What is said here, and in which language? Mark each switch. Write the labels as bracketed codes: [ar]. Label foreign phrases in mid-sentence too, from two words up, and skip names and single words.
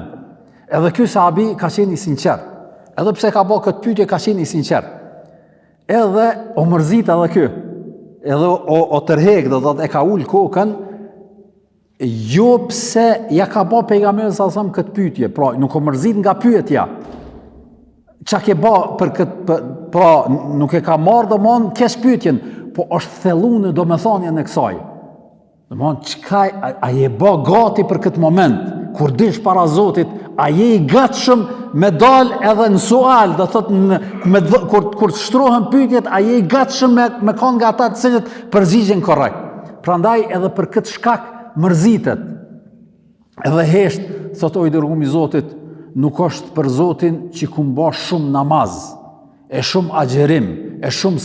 [sq] Edhe ky sahabi ka qenë i sinqert, edhe pse ka ba këtë pyetje ka qenë i sinqert, edhe o mërzit edhe ky, edhe o tërhek, do të e ka ullë kokën, jo pse ja ka ba pejgamberi [ar] صلى الله عليه وسلم [sq] këtë pyetje, pra nuk o mërzit nga pyetja. Qa ke ba për këtë, pra nuk e ka marrë domon kesh pyetjen, po është thellu në domethënien e kësaj. Domon çka a je ba gati për këtë moment, kur dish para Zotit, a je i gatshëm me dal edhe në sual, do thotë kur shtrohen pyetjet, a je i gatshëm me kanë nga ata të cilët përgjigjen korrekt. Prandaj edhe për këtë shkak mërzitet. Edhe hesht, thot o i dërguar i Zotit, nuk është për Zotin që ku mba shumë namaz, e shumë agjerim, e shumë